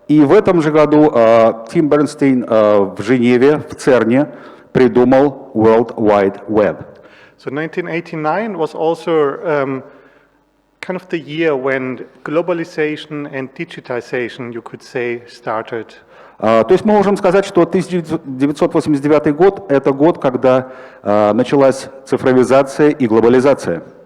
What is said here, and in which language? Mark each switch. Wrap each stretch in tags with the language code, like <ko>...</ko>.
<ru>И в этом же году Тим Бернстейн в Женеве, в ЦЕРНе, придумал World Wide Web.</ru> <en>So 1989 was also kind of the year when globalization and digitization, you could say, started.</en> <ru>То есть мы можем сказать, что 1989 год – это год, когда началась цифровизация и глобализация.</ru>